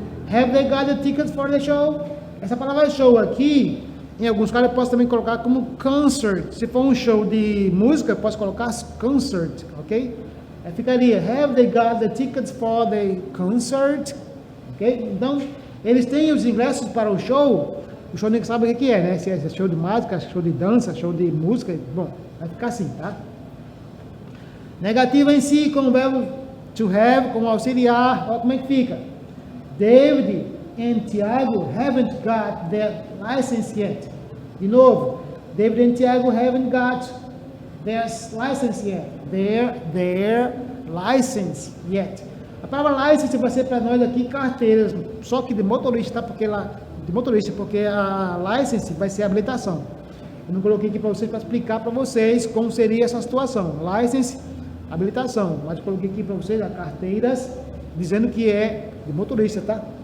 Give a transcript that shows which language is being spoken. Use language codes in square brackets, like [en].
[en] Have they got the tickets for the show? [pt] Essa palavra show aqui, em alguns casos eu posso também colocar como concert. Se for um show de música, eu posso colocar concert, ok? Aí ficaria, [en] have they got the tickets for the concert? Ok? [pt] Então, eles têm os ingressos para o show ninguém sabe o que é, né? Se é show de mágica, show de dança, show de música, bom, vai ficar assim, tá? Negativa em si, com o verbo to have, como auxiliar, olha como é que fica. [en] David and Tiago haven't got their license yet. [pt] De novo, [en] David and Tiago haven't got their license yet. Their license yet. [pt] A palavra license vai ser para nós aqui carteiras, só que de motorista, tá? Porque a license vai ser a habilitação. Eu não coloquei aqui para vocês para explicar para vocês como seria essa situação. License, habilitação. Mas eu coloquei aqui para vocês as carteiras, dizendo que é de motorista, tá?